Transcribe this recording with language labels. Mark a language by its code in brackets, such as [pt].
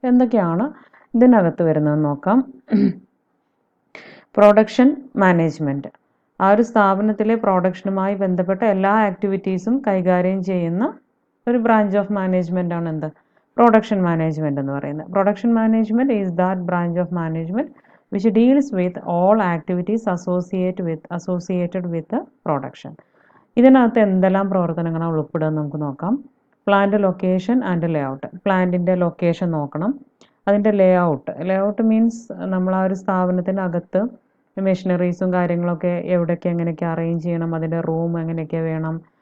[ml] എന്തൊക്കെയാണ് ഇതിനകത്ത് വരുന്നതെന്ന് നോക്കാം. Production management. ആ ഒരു സ്ഥാപനത്തിലെ പ്രൊഡക്ഷനുമായി ബന്ധപ്പെട്ട എല്ലാ ആക്ടിവിറ്റീസും കൈകാര്യം ചെയ്യുന്ന ഒരു ബ്രാഞ്ച് ഓഫ് മാനേജ്മെൻ്റ് ആണ് എന്ത്? [en] Production management എന്ന് പറയുന്നത്. Production management is that branch of management which deals with all activities associated with the production. [ml] ഇതിനകത്ത് എന്തെല്ലാം പ്രവർത്തനങ്ങളാണ് ഉൾപ്പെടുക നമുക്ക് നോക്കാം. [en] Plant location and layout. [ml] പ്ലാന്റിൻ്റെ ലൊക്കേഷൻ നോക്കണം. അതിൻ്റെ ലേ ഔട്ട് മീൻസ് നമ്മൾ ആ ഒരു സ്ഥാപനത്തിനകത്ത് മെഷീനറീസും കാര്യങ്ങളൊക്കെ എവിടെയൊക്കെ എങ്ങനെയൊക്കെ അറേഞ്ച് ചെയ്യണം, അതിൻ്റെ റൂം എങ്ങനെയൊക്കെ വേണം.